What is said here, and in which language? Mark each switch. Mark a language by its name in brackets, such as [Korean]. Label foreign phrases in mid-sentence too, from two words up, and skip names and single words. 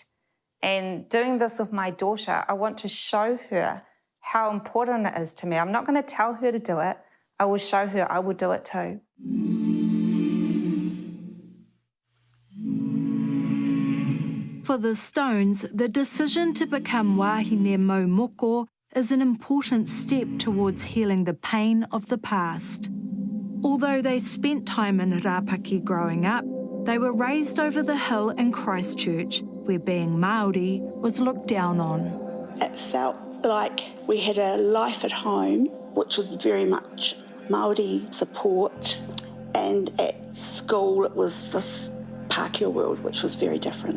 [English] And doing this with my daughter, I want to show her how important it is to me. I'm not going to tell her to do it. I will show her I will do it too. For the Stones, the decision to become [Māori] wāhine mau moko [English] is an important step towards healing the pain of the past. Although they spent time in Rapaki growing up, they were raised over the hill in Christchurch, where being Māori was looked down on. It felt like we had a life at home, which was very much Māori support, and at school it was this Pākehā world, which was very different.